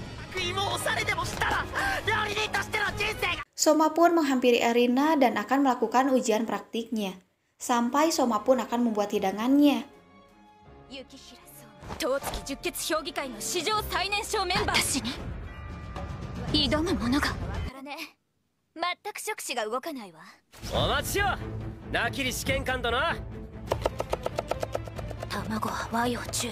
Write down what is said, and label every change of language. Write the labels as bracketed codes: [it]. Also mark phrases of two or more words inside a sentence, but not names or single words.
[ja] 食いもおしゃれでもしたら料理人としての人生が [id] Soma pun menghampiri Erina dan akan melakukan ujian praktiknya. Sampai Soma pun akan membuat hidangannya. [ja] 当月十血評議会の史上最年少メンバー。私に挑むものがわからねえ。全く触手が動かないわ。お待ちよ、なきり試験官殿。卵は和洋中